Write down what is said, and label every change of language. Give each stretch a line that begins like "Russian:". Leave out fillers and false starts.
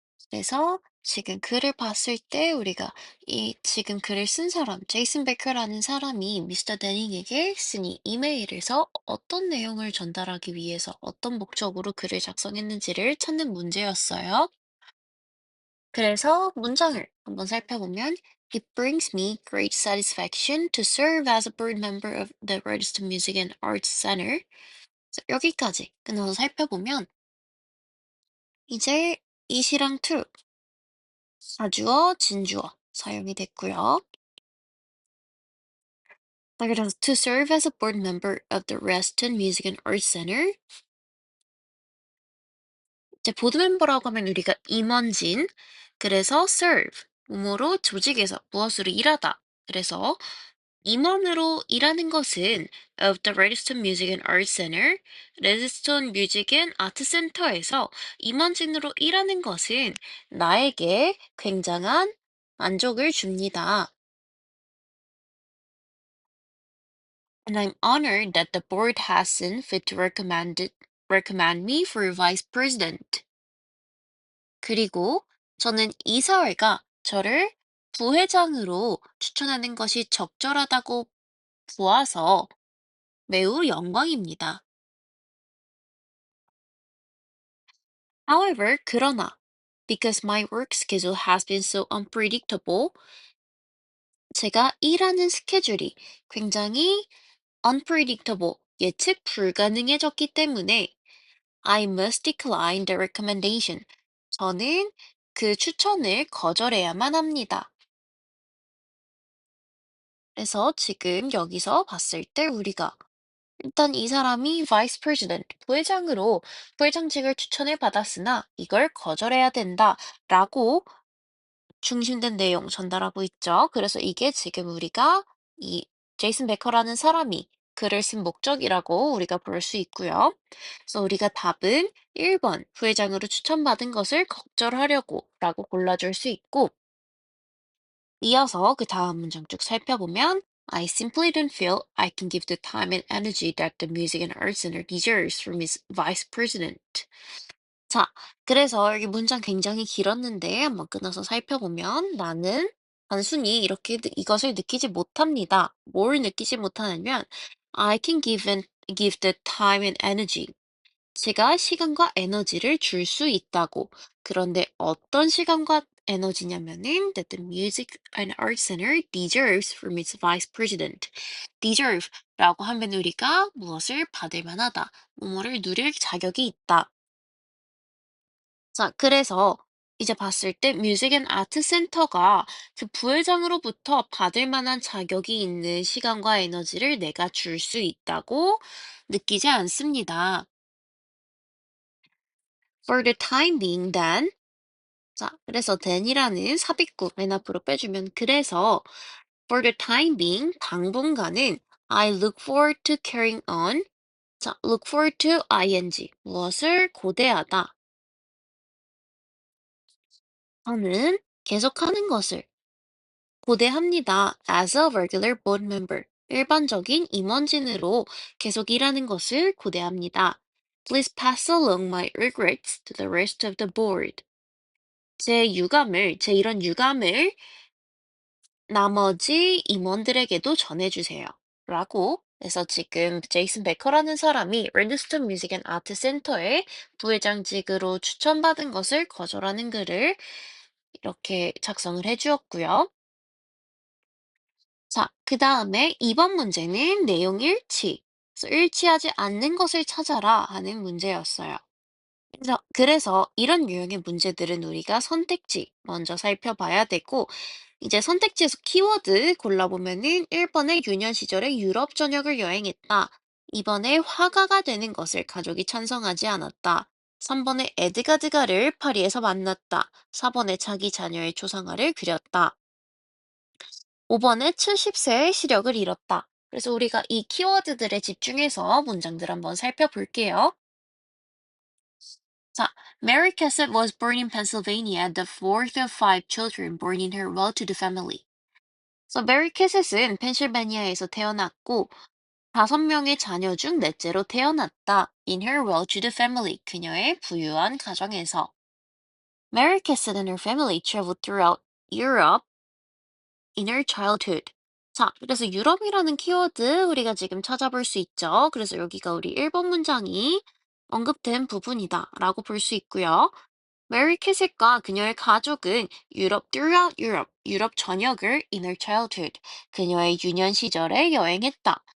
Korean: 그래서 지금 글을 봤을 때 우리가 이 지금 글을 쓴 사람, 제이슨 베커라는 사람이 미스터 데닝에게 쓴 이 이메일에서 어떤 내용을 전달하기 위해서 어떤 목적으로 글을 작성했는지를 찾는 문제였어요. 그래서 문장을 한번 살펴보면
English: It brings me great satisfaction to serve as a board member of the Register Music and Arts Center.
Korean: 그래서 여기까지 끊어서 살펴보면 이제 이시랑 to, 사주어, 진주어 사용이 됐고요. 자, 그래서
English: to serve as a board member of the Reston Music and Arts Center.
Korean: 이제 보드 멤버라고 하면 우리가 임원진, 그래서 serve, 뭐뭐로 조직에서 무엇으로 일하다. 그래서 임원으로 일하는 것은
English: of the Redstone Music and Art Center,
Korean: 레드스톤 뮤직 앤 아트 센터에서 임원진으로 일하는 것은 나에게 굉장한 만족을 줍니다.
English: And I'm honored that the board has seen fit to recommend me for vice president.
Korean: 그리고 저는 이사회가 저를 부회장으로 추천하는 것이 적절하다고 보아서 매우 영광입니다.
English: However,
Korean: 그러나,
English: because my work schedule has been so unpredictable,
Korean: 제가 일하는 스케줄이 굉장히
English: unpredictable,
Korean: 예측 불가능해졌기 때문에
English: I must decline the recommendation.
Korean: 저는 그 추천을 거절해야만 합니다. 그래서 지금 여기서 봤을 때 우리가 일단 이 사람이 vice president, 부회장으로 부회장직을 추천을 받았으나 이걸 거절해야 된다라고 중심된 내용 전달하고 있죠. 그래서 이게 지금 우리가 이 제이슨 베커라는 사람이 글을 쓴 목적이라고 우리가 볼 수 있고요. 그래서 우리가 답은 1번 부회장으로 추천받은 것을 거절하려고 라고 골라줄 수 있고, 이어서 그 다음 문장 쭉 살펴보면
English: I simply don't feel I can give the time and energy that the Music and Arts Center deserves from its vice president.
Korean: 자, 그래서 여기 문장 굉장히 길었는데 한번 끊어서 살펴보면 나는 단순히 이렇게 이것을 느끼지 못합니다. 뭘 느끼지 못하냐면
English: I can give the time and energy.
Korean: 제가 시간과 에너지를 줄 수 있다고. 그런데 어떤 시간과 에너지냐면은
English: that the Music and Arts Center deserves from its vice president.
Korean: deserve라고 하면 우리가 무엇을 받을 만하다, 뭐뭐를 누릴 자격이 있다. 자, 그래서 이제 봤을 때 뮤직 앤 아트 센터가 그 부회장으로부터 받을 만한 자격이 있는 시간과 에너지를 내가 줄 수 있다고 느끼지 않습니다.
English: For the time being then.
Korean: 자, 그래서 then이라는 삽입구 맨 앞으로 빼주면 그래서
English: for the time being
Korean: 당분간은
English: I look forward to carrying on.
Korean: 자, look forward to ing 무엇을 고대하다. 저는 계속하는 것을 고대합니다.
English: As a regular board member.
Korean: 일반적인 임원진으로 계속 일하는 것을 고대합니다.
English: Please pass along my regrets to the rest of the board.
Korean: 제 이런 유감을 나머지 임원들에게도 전해주세요. 라고 해서 지금 제이슨 베커라는 사람이 레드스톤 뮤직 앤 아트 센터의 부회장직으로 추천받은 것을 거절하는 글을 이렇게 작성을 해주었고요. 자, 그 다음에 2번 문제는 내용 일치. 그래서 일치하지 않는 것을 찾아라 하는 문제였어요. 그래서 이런 유형의 문제들은 우리가 선택지 먼저 살펴봐야 되고, 이제 선택지에서 키워드 골라보면은 1번에 유년 시절에 유럽 전역을 여행했다. 2번에 화가가 되는 것을 가족이 찬성하지 않았다. 3번에 에드가드가를 파리에서 만났다. 4번에 자기 자녀의 초상화를 그렸다. 5번에 70세의 시력을 잃었다. 그래서 우리가 이 키워드들에 집중해서 문장들 한번 살펴볼게요.
English: 자, Mary Cassatt was born in Pennsylvania, the fourth of five children born in her well-to-do family.
Korean: 그래서 메리 캐셋은 펜실베니아에서 태어났고 5명의 자녀 중 넷째로 태어났다.
English: In her well-to-do family,
Korean: 그녀의 부유한 가정에서.
English: Mary Cassatt and her family traveled throughout Europe in her childhood.
Korean: 자, 그래서 유럽이라는 키워드 우리가 지금 찾아볼 수 있죠. 그래서 여기가 우리 1번 문장이 언급된 부분이다 라고 볼 수 있고요. 메리 캐셋과 그녀의 가족은 유럽
English: throughout Europe,
Korean: 유럽 전역을
English: in her childhood,
Korean: 그녀의 유년 시절에 여행했다.